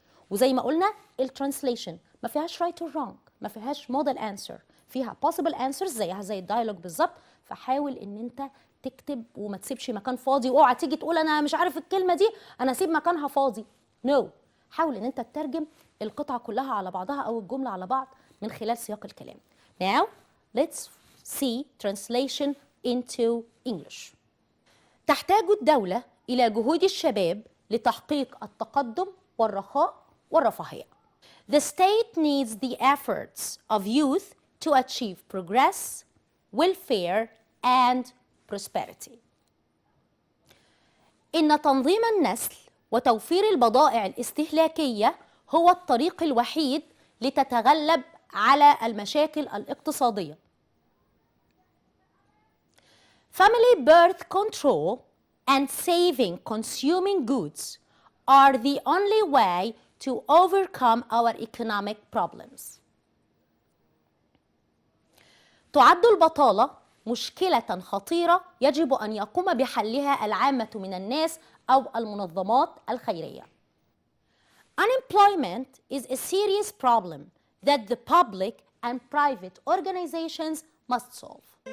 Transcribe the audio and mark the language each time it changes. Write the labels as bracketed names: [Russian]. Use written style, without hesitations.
[Arabic] وزي ما قلنا الترانسليشن ما فيهاش [English] right or wrong، [Arabic] ما فيهاش [English] model answer، [Arabic] فيها [English] possible answers [Arabic] زيها زي الدايلوج بالظبط. فحاول ان انت تكتب وما تسيبش مكان فاضي، واوعى تيجي تقول انا مش عارف الكلمة دي انا اسيب مكانها فاضي. [English] no. [Arabic] حاول ان انت تترجم القطعة كلها على بعضها او الجملة على بعض من خلال سياق الكلام. [English] Now let's see translation into English. [Arabic] تحتاج الدولة إلى جهود الشباب لتحقيق التقدم والرخاء والرفاهية. [English] The state needs the efforts of youth to achieve progress, welfare and prosperity. [Arabic] إن تنظيم النسل وتوفير البضائع الاستهلاكية هو الطريق الوحيد لتتغلب على المشاكل الاقتصادية. [English] Family birth control and saving consuming goods are the only way to overcome our economic problems. [Arabic] تعد البطالة مشكلة خطيرة يجب أن يقوم بحلها العامة من الناس أو المنظمات الخيرية. [English] Unemployment is a serious problem that the public and private organizations must solve.